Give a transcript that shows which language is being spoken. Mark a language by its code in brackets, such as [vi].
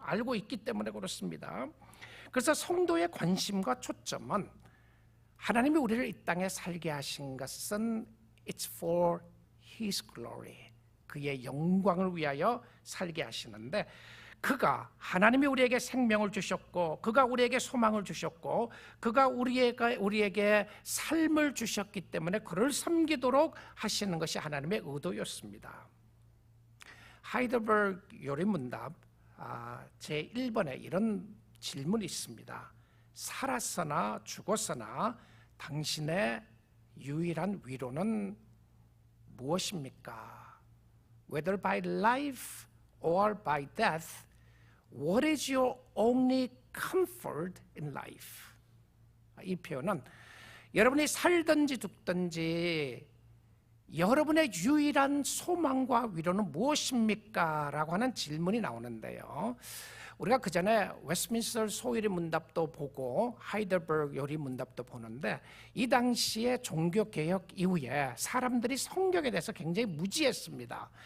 [ko] 알고 있기 때문에 그렇습니다. 그래서 성도의 관심과 초점은 하나님이 우리를 이 땅에 살게 하신 것은 [en] It's for His glory, [ko] 그의 영광을 위하여 살게 하시는데 그가 하나님이 우리에게 생명을 주셨고 그가 우리에게 소망을 주셨고 그가 우리에게 삶을 주셨기 때문에 그를 섬기도록 하시는 것이 하나님의 의도였습니다. 하이델베르그 요리문답 제1번에 이런 질문이 있습니다. 살았으나 죽었으나 당신의 유일한 위로는 무엇입니까? [en] Whether by life or by death, what is your only comfort in life? [ko] 이 표현은 여러분이 살든지 죽든지 여러분의 유일한 소망과 위로는 무엇입니까? 라고 하는 질문이 나오는데요. 우리가 그 전에 웨스트민스터 소요리 문답도 보고 하이델베르그 요리 문답도 보는데 이 당시에 종교개혁 이후에 사람들이 성경에 대해서 굉장히 무지했습니다.